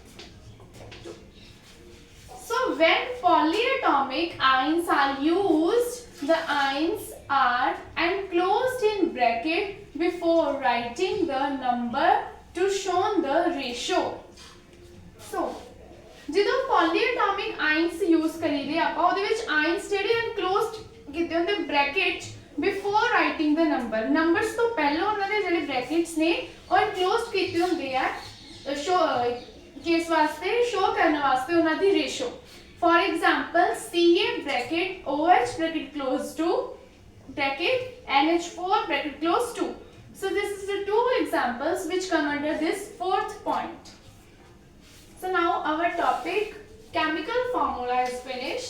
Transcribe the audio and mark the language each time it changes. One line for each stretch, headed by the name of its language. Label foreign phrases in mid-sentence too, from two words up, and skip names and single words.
English: So when polyatomic ions are used, the ions are enclosed in bracket before writing the number to show the ratio. So ਜਦੋਂ polyatomic ions use
Punjabi: ਕਰੀਦੇ ਆਪਾਂ ਉਹਦੇ ਵਿੱਚ
English: ions ਜਿਹੜੇ enclosed
Punjabi: ਕੀਤੇ ਹੁੰਦੇ
English: brackets before writing the number.
Punjabi: numbers ਤੋਂ ਪਹਿਲਾਂ ਉਹਨਾਂ ਦੇ ਜਿਹੜੇ brackets ਨੇ ਉਹ enclosed ਕੀਤੇ ਹੁੰਦੇ ਆ ਕਿਸ ਵਾਸਤੇ show ਕਰਨ ਵਾਸਤੇ ਉਹਨਾਂ ਦੀ ratio.
English: For example, Ca bracket OH bracket close to bracket NH4 bracket close to. So this is the two examples which come under this fourth point. So now our topic chemical formula is finished.